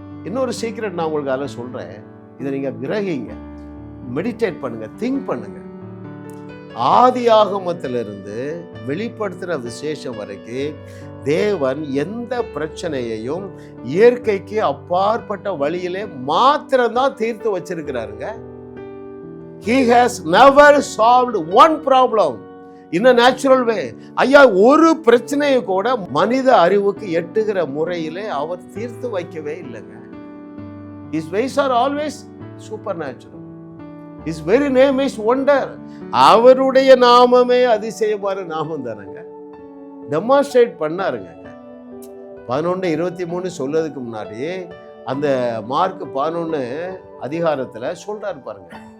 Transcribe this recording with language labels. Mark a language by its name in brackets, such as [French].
[Tamil] இன்னொரு சீக்ரெட் நான் உங்களுக்கு அதில் சொல்கிறேன். இதை நீங்கள் கிரகிங்க, மெடிடேட் பண்ணுங்க, திங்க் பண்ணுங்க. ஆதியாகமத்திலிருந்து வெளிப்படுத்துகிற விசேஷம் வரைக்கும் தேவன் எந்த பிரச்சனையையும் இயற்கைக்கு அப்பாற்பட்ட வழியிலே மாத்திரம்தான் தீர்த்து வச்சிருக்கிறாருங்க. [English] He has never solved one problem in a natural way. [Tamil] ஐயா, ஒரு பிரச்சனையை கூட மனித அறிவுக்கு எட்டுகிற முறையிலே அவர் தீர்த்து வைக்கவே இல்லைங்க. [English] His ways are always supernatural. His very name is wonder. [Tamil] அவருடைய நாமமே அதிசயமான நாமம் தானங்க. டெமான்ஸ்ட்ரேட் பண்ணாருங்க. 11:23 சொல்றதுக்கு முன்னாடி அந்த மார்க் 11 அதிகாரத்துல சொல்றாரு பாருங்க.